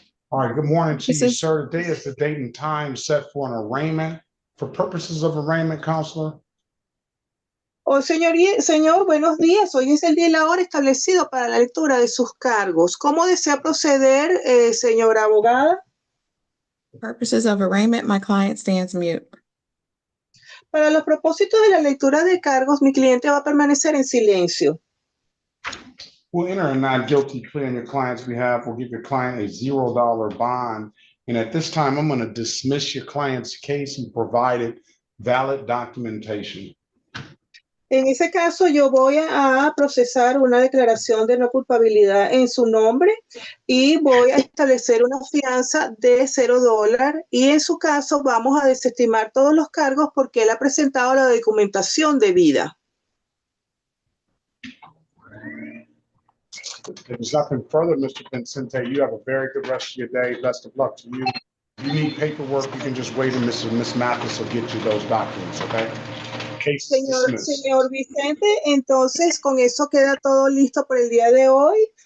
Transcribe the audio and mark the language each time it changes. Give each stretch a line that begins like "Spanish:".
English: All right, good morning to you, sir. Today is the date and time set for an arraignment. For purposes of arraignment, counselor.
Spanish: Oh, señor, buenos días. Hoy es el día y la hora establecido para la lectura de sus cargos. ¿Cómo desea proceder, señora abogada?
English: For purposes of arraignment, my client stands mute.
Spanish: Para los propósitos de la lectura de cargos, mi cliente va a permanecer en silencio.
English: We'll enter a not guilty plea on your client's behalf. We'll give your client a $0 bond. And at this time, I'm going to dismiss your client's case and provided valid documentation.
Spanish: En ese caso, yo voy a procesar una declaración de no culpabilidad en su nombre y voy a establecer una fianza de $0. Y en su caso, vamos a desestimar todos los cargos porque él ha presentado la documentación debida.
English: If there's nothing further, Mr. Vincente, you have a very good rest of your day. Best of luck to you. If you need paperwork, you can just wait and Miss Mathis will get you those documents, okay? Case dismissed.
Spanish: Señor Vicente, entonces con eso queda todo listo por el día de hoy.